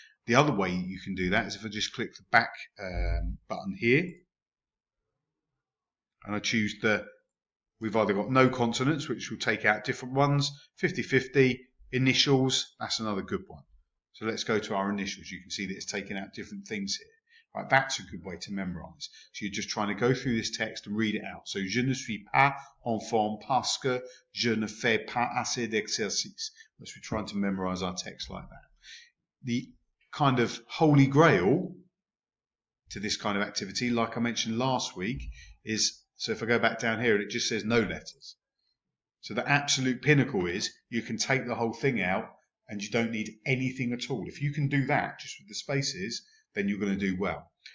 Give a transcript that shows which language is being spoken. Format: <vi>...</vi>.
<en>The other way you can do that is if I just click the back button here, and I choose we've either got no consonants, which will take out different ones, 50-50, initials, that's another good one. So let's go to our initials. You can see that it's taking out different things here. Right, that's a good way to memorize. So you're just trying to go through this text and read it out.</en> <fr>So, je ne suis pas en forme parce que je ne fais pas assez d'exercice.</fr> <en>Let's be trying to memorize our text like that. The kind of holy grail to this kind of activity, like I mentioned last week, is, so if I go back down here and it just says no letters. So the absolute pinnacle is you can take the whole thing out and you don't need anything at all. If you can do that just with the spaces, then you're going to do well.</en>